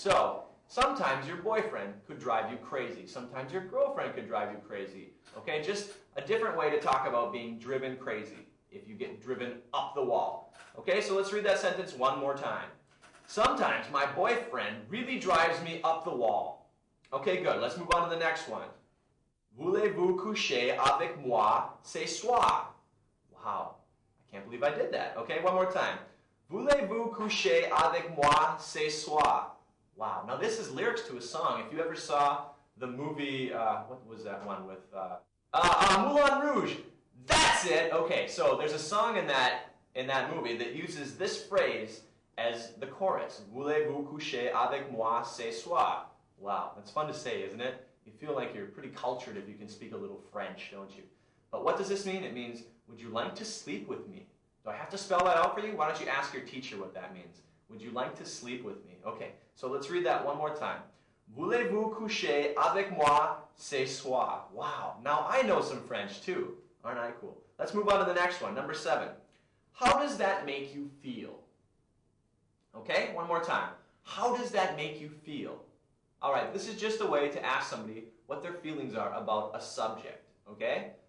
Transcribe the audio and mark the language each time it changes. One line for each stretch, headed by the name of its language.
English: So, sometimes your boyfriend could drive you crazy. Sometimes your girlfriend could drive you crazy. Okay, just a different way to talk about being driven crazy if you get driven up the wall. Okay, so let's read that sentence one more time. Sometimes my boyfriend really drives me up the wall. Okay, good. Let's move on to the next one.
French: Voulez-vous coucher avec moi ce soir?
English: Wow, I can't believe I did that. Okay, one more time.
French: Voulez-vous coucher avec moi ce soir?
English: Wow, now this is lyrics to a song. If you ever saw the movie, what was that one with? Moulin Rouge. That's it. Okay, so there's a song in that movie that uses this phrase as the chorus.
French: Voulez-vous coucher avec moi ce soir?
English: Wow, that's fun to say, isn't it? You feel like you're pretty cultured if you can speak a little French, don't you? But what does this mean? It means, would you like to sleep with me? Do I have to spell that out for you? Why don't you ask your teacher what that means? Would you like to sleep with me? Okay, so let's read that one more time.
French: Voulez-vous coucher avec moi ce soir?
English: Wow, now I know some French too. Aren't I cool? Let's move on to the next one, number 7. How does that make you feel? Okay, one more time. How does that make you feel? All right, this is just a way to ask somebody what their feelings are about a subject, okay?